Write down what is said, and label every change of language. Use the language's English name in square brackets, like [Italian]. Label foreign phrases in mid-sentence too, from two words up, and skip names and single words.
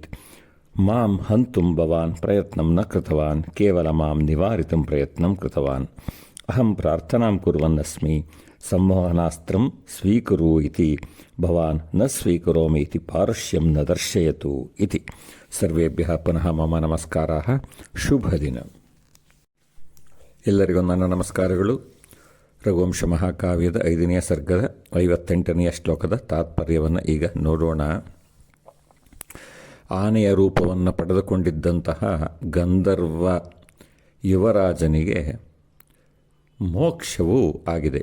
[Sanskrit] ಮಾಂ ಹಂತುಂ ಭವಾನ್ ಪ್ರಯತ್ನಂ ನ ಕೃತವಾನ್. ಕೇವಲ ಮಾಂ ನಿವಾರಿತುಂ ಪ್ರಯತ್ನಂ ಕೃತವಾನ್. ಅಹಂ ಪ್ರಾರ್ಥನಾಂ ಕುರ್ವನ್ನಸ್ಮಿ. ಸಂಮೋಹನಾಸ್ತ್ರಂ ಸ್ವೀಕುರು ಇತಿ ಭವಾನ್ ನ ಸ್ವೀಕರೋಮಿ ಇತಿ ಪಾರುಷ್ಯಂ ನ ದರ್ಶಯತು ಇತಿ. ಸರ್ವೇಭ್ಯಃ ಪುನಃ ಮಮ ನಮಸ್ಕಾರಾಃ. ಶುಭ ದಿನ. [Kannada] ಎಲ್ಲರಿಗೂ ನನ್ನ ನಮಸ್ಕಾರಗಳು. ರಘುವಂಶ ಮಹಾಕಾವ್ಯದ 5ನೇ ಸರ್ಗದ 58ನೇ ಶ್ಲೋಕದ ತಾತ್ಪರ್ಯವನ್ನು ಈಗ ನೋಡೋಣ. ಆನೆಯ ರೂಪವನ್ನು ಪಡೆದುಕೊಂಡಿದ್ದಂತಹ ಗಂಧರ್ವ ಯುವರಾಜನಿಗೆ ಮೋಕ್ಷವೂ ಆಗಿದೆ.